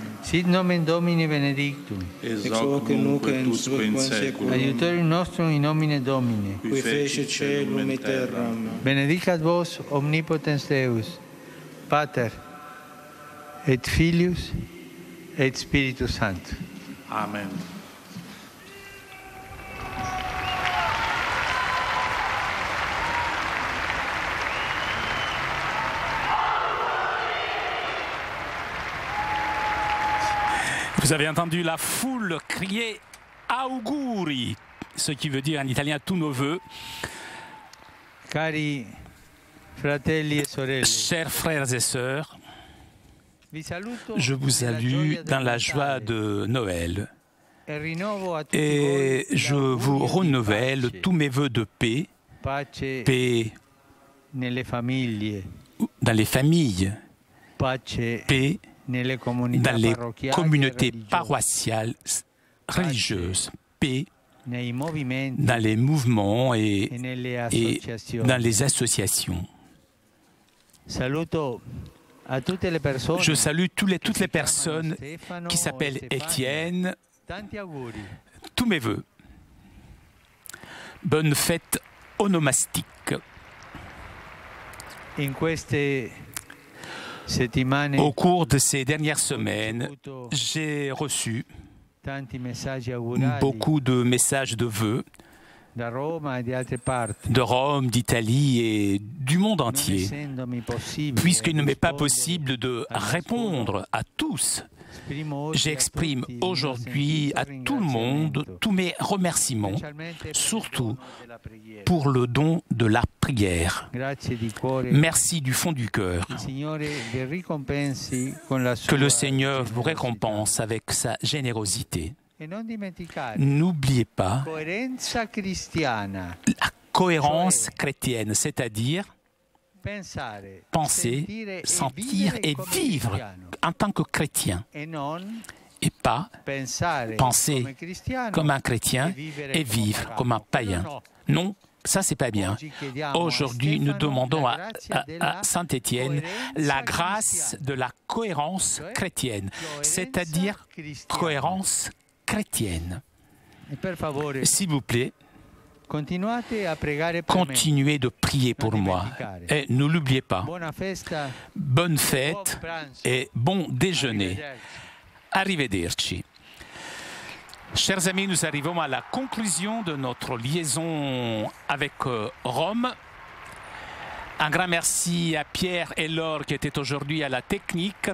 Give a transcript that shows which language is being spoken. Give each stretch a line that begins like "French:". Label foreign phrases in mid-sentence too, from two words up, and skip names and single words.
Latin: Sit nomen Domini benedictum. Ex hoc nunc et in saecula. Aiutorium nostrum in nomine Domini. Qui fecit caelum et terram. Benedicat vos omnipotens Deus, Pater, et Filius, et Spiritus Sanctus. Amen.
French: Vous avez entendu la foule crier auguri, ce qui veut dire en italien tous nos vœux.
Italian: Cari Fratelli e sorelle,
French: Chers frères et sœurs,
Italian: vi saluto
French: je vous salue dans la joie de Noël
Italian: e rinnovo a tutti
French: et
Italian: voi
French: je
Italian: l'augurio
French: vous
Italian: di
French: renouvelle
Italian: pace,
French: tous mes vœux de paix,
Italian: pace
French: paix
Italian: nelle famiglie,
French: dans les familles,
Italian: pace
French: paix
Italian: nelle comunità
French: dans les
Italian: parrocchiali e
French: communautés
Italian: religiose,
French: paroissiales religieuses, paix
Italian: nei movimenti
French: dans les mouvements
Italian: e nelle
French: et
Italian: associazioni.
French: dans les associations.
Italian: Saluto a tutte le persone
French: Je salue toutes les personnes
Italian: Stefano
French: qui
Italian: o
French: s'appellent
Italian: Stefania.
French: Étienne,
Italian: Tanti auguri.
French: tous mes vœux. Bonne fête onomastique.
Italian: In queste settimane
French: Au cours de ces dernières semaines,
Italian: ho ricevuto
French: j'ai reçu
Italian: tanti messaggi augurali
French: beaucoup de messages de vœux
Italian: da Roma e di altre parti.
French: de Rome, d'Italie et du monde
Italian: Non
French: entier.
Italian: essendomi possibile
French: Puisqu'il ne m'est pas
Italian: rispondere
French: possible de
Italian: a nessuno,
French: répondre à tous,
Italian: esprimo oggi a
French: j'exprime
Italian: tutti il mio
French: aujourd'hui
Italian: sentito
French: à tout le monde
Italian: ringraziamento,
French: tous mes remerciements,
Italian: specialmente per il
French: surtout
Italian: dono della preghiera.
French: pour le don de la prière.
Italian: Grazie di cuore.
French: Merci du fond du cœur.
Italian: Il Signore vi ricompensi con la sua
French: Que le Seigneur vous
Italian: generosità.
French: récompense avec sa générosité.
Italian: E non dimenticare N'oubliez pas coerenza cristiana,
French: la cohérence chrétienne, c'est-à-dire
Italian: pensare,
French: penser,
Italian: sentire
French: sentir et
Italian: come
French: vivre
Italian: cristiano,
French: en tant que chrétien
Italian: e non
French: et pas
Italian: pensare
French: penser
Italian: come cristiano
French: comme un chrétien et vivre comme un païen. Non, ça c'est pas bien.
Italian: Oggi chiediamo a
French: Aujourd'hui, nous
Italian: Stefano
French: demandons
Italian: la
French: à
Italian: grazia della
French: Saint Étienne la
Italian: coerenza
French: grâce
Italian: cristiana.
French: de la cohérence chrétienne, c'est-à-dire
Italian: cristiana.
French: cohérence chrétienne.
Italian: E per favore,
French: S'il vous plaît,
Italian: continuate a pregare per me.
French: continuez de prier pour moi. Et ne l'oubliez pas.
Italian: Buona festa,
French: Bonne
Italian: buon
French: fête
Italian: pranzo.
French: et bon déjeuner.
Italian: Arrivederci. Arrivederci.
French: Chers amis, nous arrivons à la conclusion de notre liaison avec Rome. Un grand merci à Pierre et Laure qui étaient aujourd'hui à la technique.